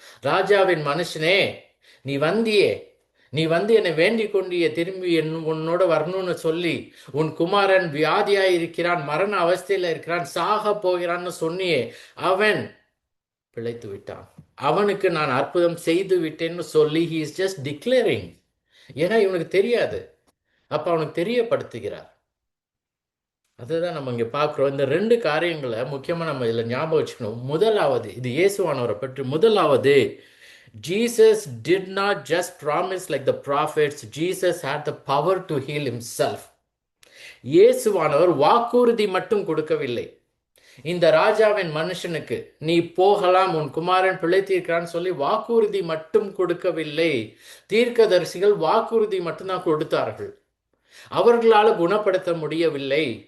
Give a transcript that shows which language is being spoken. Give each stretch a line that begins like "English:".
Tamil: ராஜாவின் மனுஷனே, நீ வந்தியே, நீ வந்து என்னை வேண்டிக் கொண்டிய திரும்பி உன்னோட வரணும்னு சொல்லி, உன் குமாரன் வியாதியாய் இருக்கிறான், மரண அவஸ்தையில இருக்கிறான், சாக போகிறான்னு சொன்னியே, அவன் பிழைத்து விட்டான், அவனுக்கு நான் அற்புதம் செய்து விட்டேன்னு சொல்லி
English: he is just declaring.
Tamil: ஏன்னா இவனுக்கு தெரியாது, அப்ப அவனுக்கு தெரியப்படுத்துகிறார். அதுதான் நம்ம இங்க பார்க்கிறோம். இந்த ரெண்டு காரியங்களை முக்கியமா நம்ம இதுல ஞாபகம் வச்சுக்கணும். முதலாவது, இது இயேசுவானவரை பற்றி. முதலாவது,
English: Jesus did not just promise like the prophets. Jesus had the power to heal himself.
Tamil: இயேசுவானவர் வாக்குறுதி மட்டும் கொடுக்கவில்லை. இந்த ராஜாவின் மனுஷனுக்கு நீ போகலாம், உன் குமாரன் பிழைத்திருக்கிறான்னு சொல்லி வாக்குறுதி மட்டும் கொடுக்கவில்லை. தீர்க்கதரிசிகள் வாக்குறுதி மட்டும்தான் கொடுத்தார்கள், அவர்களால் குணப்படுத்த முடியவில்லை.